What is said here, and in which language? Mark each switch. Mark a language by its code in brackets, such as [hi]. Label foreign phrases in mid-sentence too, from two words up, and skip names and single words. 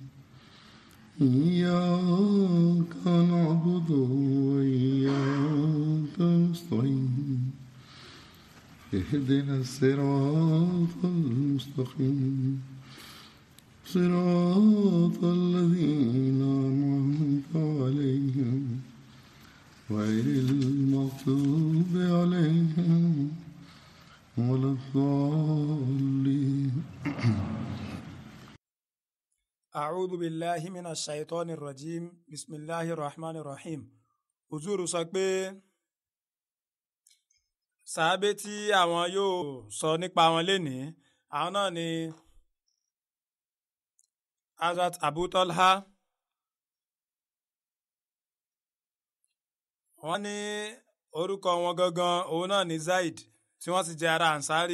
[ar] إياك نعبد وإياك نستعين اهدنا الصراط المستقيم صراط الذين أنعمت عليهم غير المغضوب عليهم ولا الضالين. أعوذ بالله من الشيطان الرجيم بسم الله الرحمن الرحيم. [yo] Uzuru sọ pé sàábé tí àwọn yóò sọ nípa wọn lénìí àwọn náà ni Hazrat Abu Talha. wọ́n ní orúkọ wọn gangan òun náà ni Zaid tí wọ́n sì jẹ́ ará Ansari.